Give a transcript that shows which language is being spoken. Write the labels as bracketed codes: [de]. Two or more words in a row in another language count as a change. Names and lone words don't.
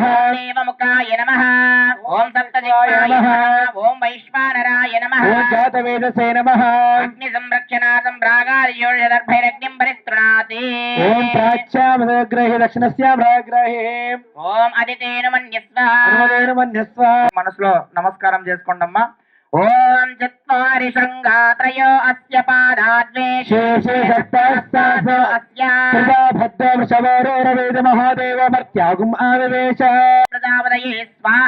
[sa] देवमुखाय नमः ॐ सप्तदिक्पाय नमः ॐ वैश्वानराय नमः ॐ जातवेदसे नमः अग्निसंरक्षणार्थं प्रागार्योषदर्भैरग्निं परिस्तृणाति ॐ प्राच्यामग्रहे दक्षिणस्यां प्राग्रहे ॐ अदितेन मन्यस्व [te] మనసులో నమస్కారం చేసుకోండమ్మా. [sa] ఓం చత్వారి శృంగాత్రయో అస్య పాదాద్వే శేషే సప్తస్తాస అస్య ప్రజాభద్ర వృషభోరవేద మహాదేవ మర్త్యాగుం ఆవివేశ ప్రజాపతయే స్వాహ